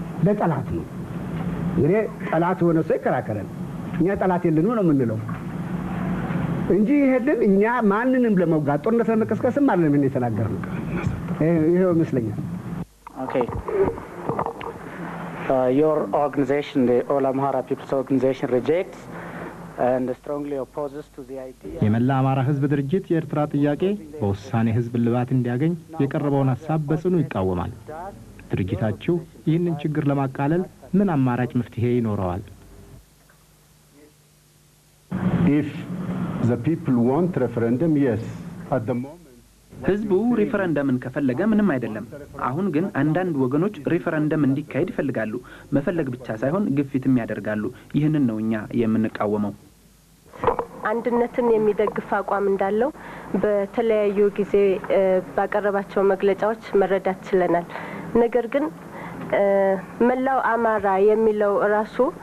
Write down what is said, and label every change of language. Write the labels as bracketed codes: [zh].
[am] ለጠላት ነው። እንግዲህ ጠላት ሆነ ሰው ይከራከራል። እኛ ጠላት የለንም ነው የምንለው እንጂ ይሄንን እኛ ማንንም ለመውጋት ጦርነት ለመቀስቀስም አይደለም ምን የተናገርነው። ይሄው ይመስለኛል። [en] Okay. Your organization, the All Amhara People's Organization, rejects and strongly opposes to the idea. [am] የመላ አማራ ህዝብ ድርጅት የኤርትራ ጥያቄ በውሳኔ ህዝብ ልባት እንዲያገኝ የቀረበውን ሐሳብ በጽኑ ይቃወማል። ድርጅታችሁ ይህንን ችግር ለማቃለል ምን አማራጭ መፍትሄ ይኖረዋል? [en] If the people want referendum, yes. At the moment [am] ህዝቡ ሪፈረንደምን ከፈለገ ምንም አይደለም። አሁን ግን አንዳንድ ወገኖች ሪፈረንደም እንዲካሄድ ይፈልጋሉ። መፈለግ ብቻ ሳይሆን ግፊትም ያደርጋሉ። ይህንን ነው እኛ የምንቃወመው። አንድነትን የሚደግፍ አቋም እንዳለው በተለያዩ ጊዜ ባቀረባቸው መግለጫዎች መረዳት ችለናል። ነገር ግን መላው አማራ የሚለው ራሱ